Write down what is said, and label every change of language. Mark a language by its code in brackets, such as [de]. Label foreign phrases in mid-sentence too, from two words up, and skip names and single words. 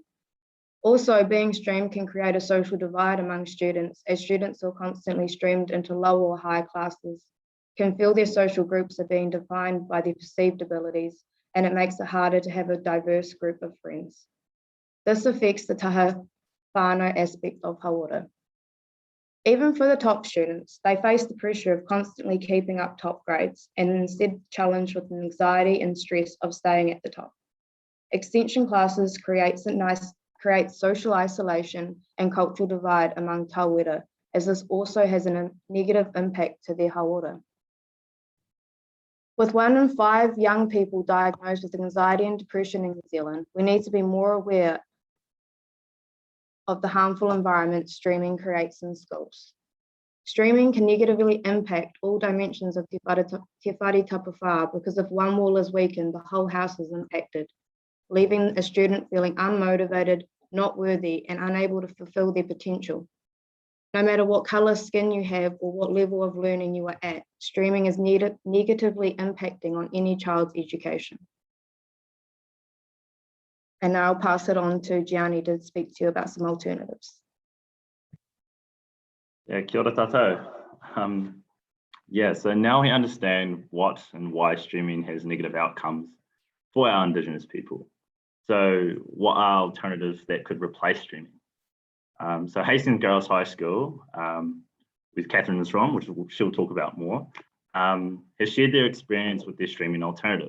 [en] Also, being streamed can create a social divide among students, as students are constantly streamed into low or high classes, can feel their social groups are being defined by their perceived abilities, and it makes it harder to have a diverse group of friends. This affects the [mi] taha whānau [en] aspect of hauora. Even for the top students, they face the pressure of constantly keeping up top grades and instead challenged with the anxiety and stress of staying at the top. Extension classes create social isolation and cultural divide among tauira, as this also has a negative impact to their hauora. With 1 in 5 young people diagnosed with anxiety and depression in New Zealand, we need to be more aware of the harmful environment streaming creates in schools. Streaming can negatively impact all dimensions of [mi] te whare tapawhā [en] because if one wall is weakened, the whole house is impacted, leaving a student feeling unmotivated, not worthy, and unable to fulfill their potential. No matter what colour skin you have or what level of learning you are at, streaming is negatively impacting on any child's education. And now I'll pass it on to Giahnnii to speak to you about some alternatives. Yeah, [mi] kia ora tātou. [en] Yeah, so now we understand what and why streaming has negative outcomes for our Indigenous people. So what are alternatives that could replace streaming? So Hastings Girls High School, with Catherine's from, which she'll talk about more, has shared their experience with their streaming alternative.